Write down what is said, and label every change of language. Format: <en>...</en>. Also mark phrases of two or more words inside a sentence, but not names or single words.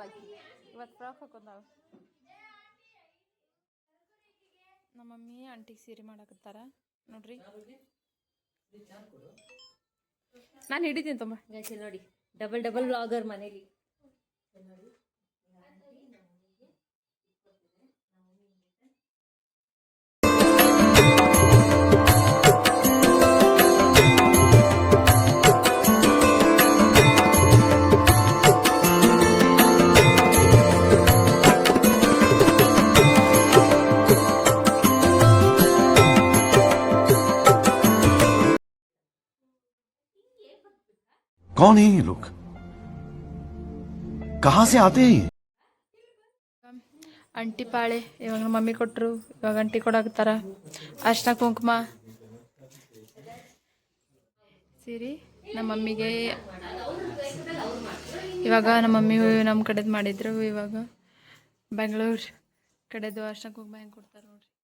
<kn>ಇವತ್ತು ಫ್ರಾಕ್ ಹಾಕೊಂಡಾಳ. ನಮ್ಮ ಮಮ್ಮಿ ಆಂಟಿಗೆ ಸೀರೆ ಮಾಡಕತ್ತಾರ ನೋಡ್ರಿ. ನಾನು ಹಿಡಿತೀನಿ ತುಂಬ. ಗೈಸ್ ನೋಡಿ,</kn> <en>double vlogger</en> <kn>ಮನೇಲಿ.</kn> <hi>कौन है ये लोग? कहाँ से आते हैं?</hi> <kn>ಅಂಟಿ ಪಾಳೆ ಇವಾಗ ನಮ್ಮ ಮಮ್ಮಿ ಕೊಟ್ಟರು. ಇವಾಗ ಅಂಟಿ ಕೊಡಾಕತ್ತಾರ. ಅರ್ಶಿನ ಕುಂಕುಮ ಸೀರೆ ನಮ್ಮ ಮಮ್ಮಿಗೆ. ಇವಾಗ ನಮ್ಮ ಮಮ್ಮಿ ನಮ್ಮ ಕಡೆದು ಮಾಡಿದ್ರು. ಇವಾಗ ಬೆಂಗಳೂರು ಕಡೆದು ಅರ್ಶಿನ ಕುಂಕುಮ ಹೆಂಗೆ ಕೊಡ್ತಾರೆ ನೋಡ್ರಿ.</kn>